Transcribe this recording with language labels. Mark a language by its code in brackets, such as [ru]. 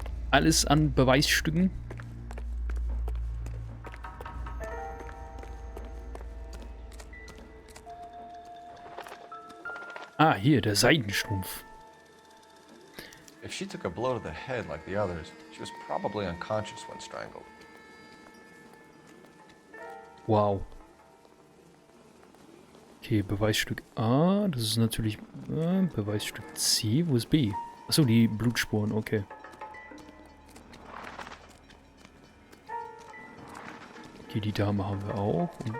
[de] Alles an Beweisstücken? Ah, hier, der Seidenstrumpf. [en] If she took a blow to the head like the others, she was probably unconscious when strangled. Wow. [de] Okay, Beweisstück A, das ist natürlich Beweisstück C. Wo ist B? Achso, die Blutspuren, okay. Okay, die Dame haben wir auch.